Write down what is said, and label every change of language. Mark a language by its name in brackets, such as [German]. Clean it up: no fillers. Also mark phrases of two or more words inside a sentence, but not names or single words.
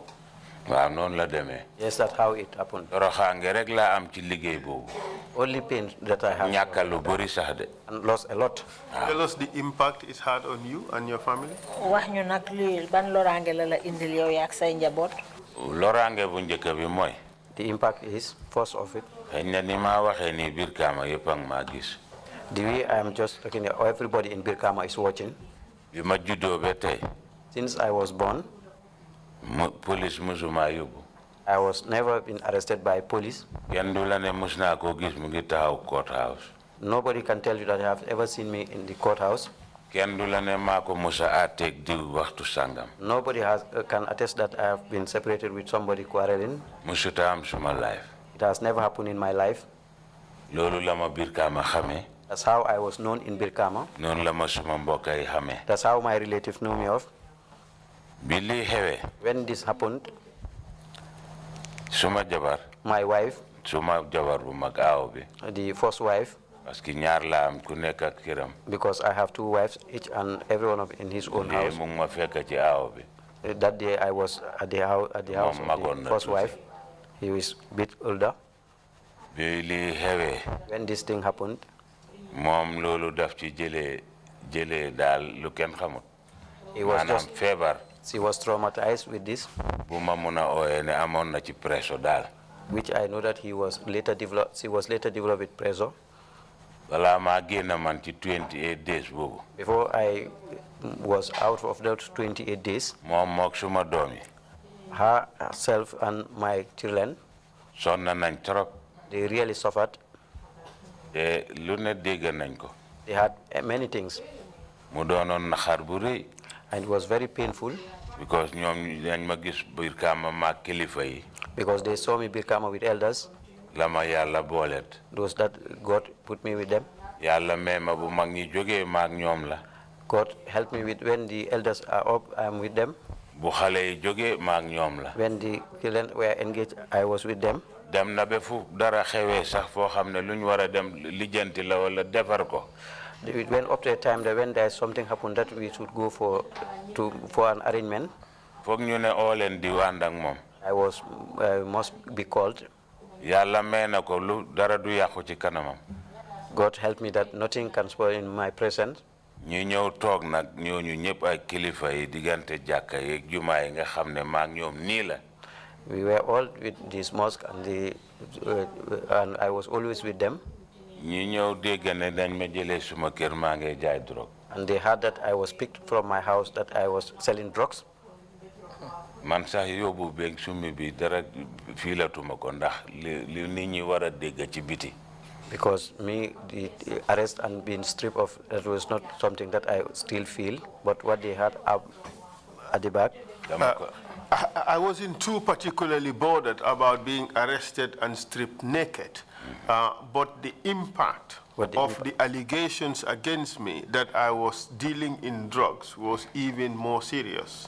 [Wolof] waaw noonu la demee. [English] Yes, that's how it happened. [Wolof] toroxaange rek laa am ci liggéey boobu. [English] Only pain that I have. [Wolof] ñàkka lu bëri sax de. [English] And lost a lot. Tell us the impact it had on you and your family. [Wolof] wax ñu nag lii ban loraange la la indil yow yak say njaboot. loraange bu njëkk bi mooy. [English] The impact is, first of it. [Wolof] xëy na ni ma waxee nii Brikama yëpp ak maa gis. [English] The way I am just looking at everybody in Brikama is watching. [Wolof] bi ma juddoo ba tey. [English] Since I was born. [Wolof] police musuma yóbbu. [English] I was never been arrested by police. [Wolof] kenn du la ne mus naa koo gis mu ngi taxaw courthouse. [English] Nobody can tell you that they have ever seen me in the courthouse. [Wolof] kenn du la ne maa ko musa àtteeg diw waxtu sangam. [English] Nobody can attest that I have been separated with somebody quarreling. [Wolof] musuta am suma life. [English] It has never happened in my life. [Wolof] loolu la ma Brikama xamee. [English] That's how I was known in Brikama. [Wolof] noonu la ma suma mbokk yi xamee. [English] That's how my relatives knew me of. [Wolof] bi lii xewee. [English] When this happened, [Wolof] suma jabar. [English] my wife. [Wolof] suma jabar bu mag aaw bi. [English] The first wife. [French] parce que [Wolof] ñaar la am ku nekk ak këram. [English] Because I have two wives, each and every one of in his own house. [Wolof] mu ngi ma fekk ci aaw bi. [English] That day I was at the house of the first wife. He was a bit older. [Wolof] bi lii xewee. [English] When this thing happened. [Wolof] moom loolu daf ci jëlee daal lu kenn xamut. [English] He was just [Wolof] feebar. [English] She was traumatized with this. [Wolof] bu ma mun a ooyee ne amoon na ci presso daal. [English] Which I know that he was later developed. She was later developed with pressure. [Wolof] balaa maa génn man ci 28 days boobu. [English] Before I was out of those 28 days. [Wolof] moom moog suma doom yi. [English] Herself and my children. [Wolof] sonn nañ trop. [English] They really suffered. [Wolof] te lu ne dégg nañ ko. [English] They had many things. [Wolof] mu doonoon naxar bu rëy. [English] And it was very painful. [Wolof] because ñoom dañ ma gis Brikama maag kilifa yi. [English] Because they saw me Brikama with elders. [Wolof] la ma yàlla booleet. [English] Those that God put me with them. [Wolof] yàlla mee ma bu mag ñi jógee maag ñoom la. [English] God helped me with when the elders are up, I'm with them. [Wolof] bu xale yi jógee maag ñoom la. [English] When the children were engaged, I was with them. [Wolof] dem na ba fu dara xewee sax foo xam ne lu ñu war a dem lijjanti la wala defar ko. [English] It went up to a time that when there's something happened that we should go for an arrangement. [Wolof] foog ñu ne oo leen di ànd ak moom. [English] I must be called. [Wolof] yàlla mee na ko lu dara du yàqu ci kanamam. [English] God helped me that nothing can spoil in my presence. [Wolof] ñu ñëw toog nag ñooñu ñëpp ay kilifa yi diggante jàkka yeeg jumaa yi nga xam ne maag ñoom nii la. [English] We were all with this mosque and I was always with them. [Wolof] ñu ñëw dégg ne dañ ma jëlee suma kër maa ngi jaay drogue. [English] And they heard that I was picked from my house, that I was selling drugs. [Wolof] man sax yóbbu beeg summi bi dara fiilatuma ko ndax li nit ñi war a dégg ci biti. [English] Because the arrest and being stripped of, that was not something that I still feel, but what they had at the back. I wasn't too particularly bothered about being arrested and stripped naked, but the impact of the allegations against me that I was dealing in drugs was even more serious.